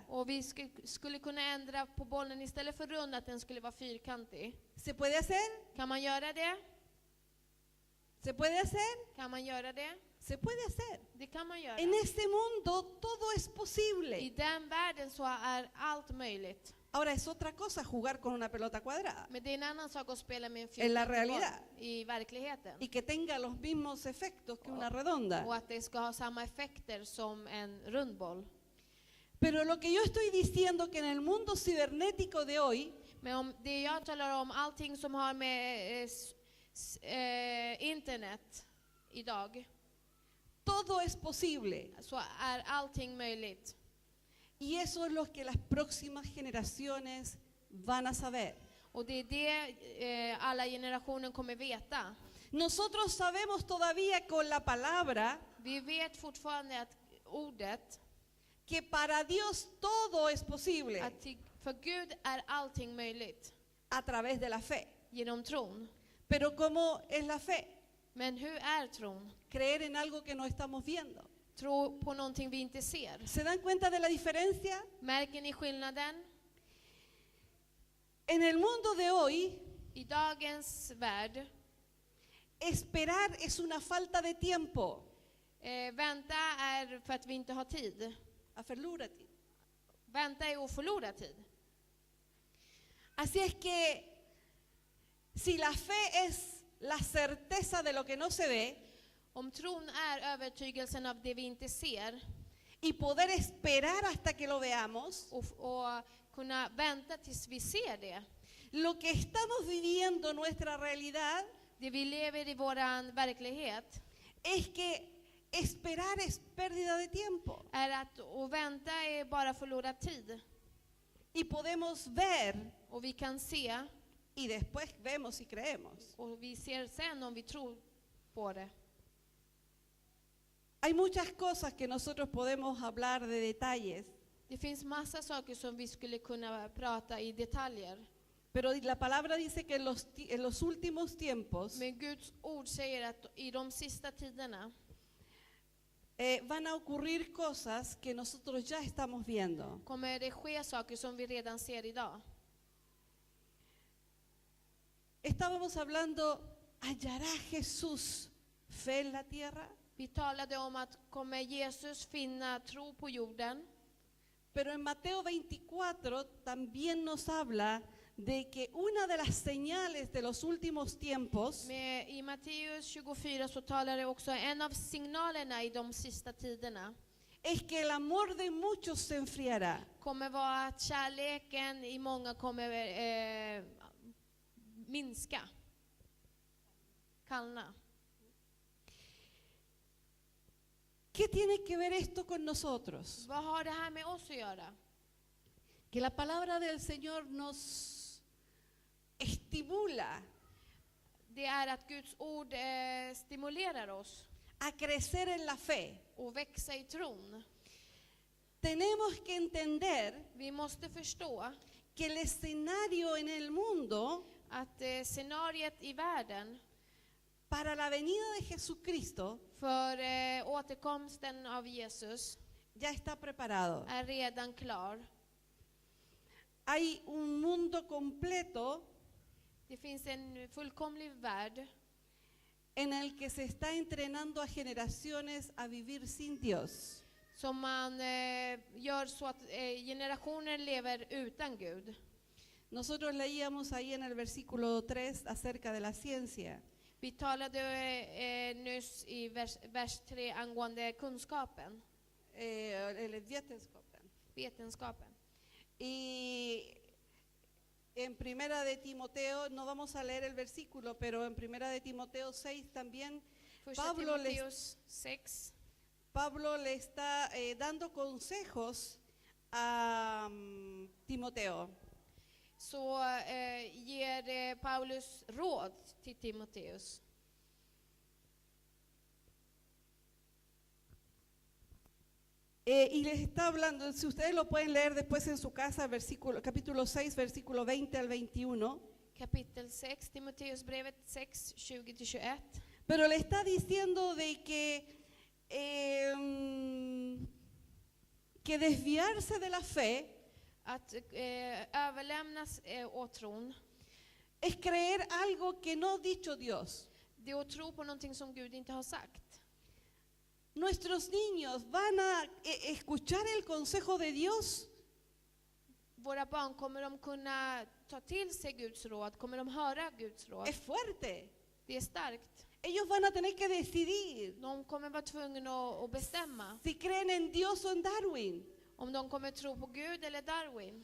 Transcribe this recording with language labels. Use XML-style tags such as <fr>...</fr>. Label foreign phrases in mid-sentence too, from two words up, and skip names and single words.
<sv>Och vi skulle kunna ändra på bollen istället för rund, att den skulle vara fyrkantig.</sv> <es>¿Se puede hacer?</es> <sv>Kan man göra det?</sv> <es>¿Se puede hacer?</es> <sv>Kan man göra det?</sv> <es>Se puede hacer.</es> <sv>Det kan man göra.</sv> <es>En este mundo todo es</es> <sv>I</sv> <es>posible.</es> <sv>den världen så är allt möjligt.</sv> <es>Ahora es otra cosa jugar con una pelota cuadrada</es> <sv>Men det är en annan sak att spela med en</sv> <es>en la</es> <sv>fyrkantig boll</sv> <es>realidad</es> <sv>i verkligheten.</sv> <es>y que tenga los mismos efectos que una redonda.</es> <sv>Och att det ska ha samma effekter som en rundboll.</sv> <es>Pero lo que yo estoy diciendo que en el mundo cibernético de hoy,</es> <sv>Men om det jag talar om, allting som har med internet idag,</sv> <es>todo es posible.</es> <sv>så är allting möjligt.</sv> <es>Y eso es lo que las próximas generaciones van a saber.</es> <sv>Och det är det alla generationer kommer veta.</sv> <es>Nosotros sabemos todavía con la palabra</es> <sv>Vi vet fortfarande att ordet,</sv> <es>que para Dios todo es posible</es> <sv>att för Gud är allting möjligt</sv> <es>a través de la fe.</es> <sv>genom tron.</sv> <es>Pero ¿cómo es la fe?</es> <sv>Men hur är tron?</sv> <es>Creer en algo que no estamos viendo.</es> <sv>Tro på någonting vi inte ser.</sv> <es>¿Se dan cuenta de la diferencia?</es> <sv>Märker ni skillnaden?</sv> <es>En el mundo de hoy,</es> <sv>I dagens värld,</sv> <es>Esperar es una falta de tiempo.</es> <sv>Vänta är för att vi inte har tid. A förlora tid. Vänta är att förlora tid.</sv> <es>Así es que si la fe es la certeza de lo que no se ve</es> <sv>Om tron är övertygelsen av det vi inte ser</sv> <es>y poder esperar hasta que lo veamos,</es> <sv>och kunna vänta tills vi ser det.</sv> <es>lo que estamos viviendo, nuestra realidad,</es> <sv>Det vi lever i våran verklighet</sv> <es>es que esperar es pérdida de tiempo.</es> <sv>är att vänta är bara förlorad tid.</sv> <es>Y podemos ver</es> <sv>Och vi kan se</sv> <es>y después vemos y creemos.</es> <sv>och vi ser sen om vi tror på det.</sv> <es>Hay muchas cosas que nosotros podemos hablar de detalles,</es> <sv>Det finns massa saker som vi skulle kunna prata i detaljer.</sv> <es>pero la palabra dice que en los últimos tiempos</es> <sv>Men Guds ord säger att i de sista tiderna</sv> <es>van a ocurrir cosas que nosotros ya estamos viendo.</es> <sv>kommer det ske saker som vi redan ser idag.</sv> <es>Estábamos hablando, ¿hallará Jesús fe en la tierra?</es> <sv>Vi talade om att kommer Jesus finna tro på jorden.</sv> <es>Pero en Mateo 24 también nos habla de que una de las señales de los últimos tiempos</es> <sv>Men i Matteus 24 så talar det också en av signalerna i de sista tiderna</sv> <es>es que el amor de muchos se enfriará.</es> <sv>kommer vara att kärleken i många kommer minska, kallna.</sv> <es>¿Qué tiene que ver esto con nosotros?</es> <sv>Vad har det här med oss att göra?</sv> <es>Que la palabra del Señor nos estimula</es> <sv>Det är att Guds ord stimulerar oss</sv> <es>a crecer en la fe.</es> <sv>och växa i tron.</sv> <es>Tenemos que entender</es> <sv>Vi måste förstå</sv> <es>que el escenario en el mundo</es> <sv>att scenariet i världen</sv> <es>para la venida de Jesucristo</es> <sv>för återkomsten av Jesus</sv> <es>ya está preparado.</es> <sv>är redan klar.</sv> <es>Hay un mundo completo</es> <sv>Det finns en fullkomlig värld</sv> <es>en el que se está entrenando a generaciones a vivir sin Dios.</es> <sv>som man gör så att generationer lever utan Gud.</sv> <es>Nosotros leíamos ahí en el versículo 3 acerca de la ciencia.</es> <sv>Vi talade nyss i vers 3 angående kunskapen, Eller vetenskapen. vetenskapen.</sv> <es>Y en Primera de Timoteo, no vamos a leer el versículo, pero en Primera de Timoteo 6 también</es> <sv>Första Pablo Timoteus 6.</sv> <es>Pablo le está dando consejos a Timoteo.</es> <sv>Så ger Paulus råd till Timoteus.</sv> <es>Y les está hablando, si ustedes lo pueden leer después en su casa, capítulo 6, versículo 20 al 21.</es> <sv>Kapitel 6, Timoteus brevet 6, 20-21.</sv> <es>Pero le está diciendo de que desviarse de la fe</es> <sv>Att överlämnas åt tron,</sv> <es>es creer algo que no ha dicho Dios.</es> <sv>det är att tro på någonting som Gud inte har sagt.</sv> <es>Nuestros niños van a escuchar el consejo de Dios.</es> <sv>Våra barn, kommer de kunna ta till sig Guds råd? Kommer de höra Guds råd?</sv> <es>Es fuerte.</es> <sv>Det är starkt.</sv> <es>Ellos van a tener que decidir</es> <sv>De kommer vara tvungna att bestämma</sv> <es>si creen en Dios o en Darwin.</es> <sv>om de kommer tro på Gud eller Darwin.</sv>